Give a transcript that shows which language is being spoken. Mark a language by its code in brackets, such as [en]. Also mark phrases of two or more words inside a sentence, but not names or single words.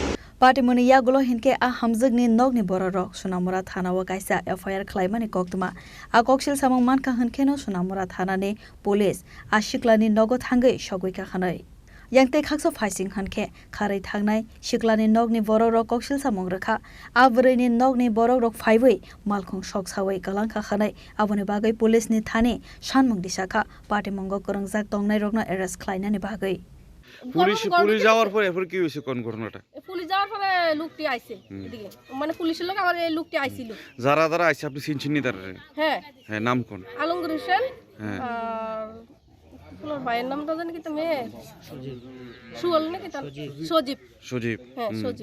[trp] Party muni yagulo hinke a hamzagni nogni bororok Sunamura Thana wa kaisa FIR klaimani koktuma a kokshil samang manka hinkeno Sunamura Thana ne police a shiklani nogot hangai shogwika khanai yangte khakso faising hanke kharai thangnai shiklani nogni bororok kokshil samang rakha a bureni nogni bororok phaiwei malkhung shok sawai kalangkha khanai abone bagai police ni thane shanmung disakha party mongo korongjak tongnai rokno arrest klainani bagai [bn] পুলিশ যাওয়ার পরে এরপর কি হইছে কোন ঘটনাটা পুলিশ যাওয়ার পরে লোকটি আইছে এদিকে মানে পুলিশের লোক আবার এই লোকটি আইছিল যারা আইছে আপনি চিনছেন তারা হ্যাঁ হ্যাঁ নাম কোন আলমগীর হোসেন হ্যাঁ আর ভাইয়ের নামটা জানি কি তুমি সুবল নাকি তার সজীব হ্যাঁ সজীব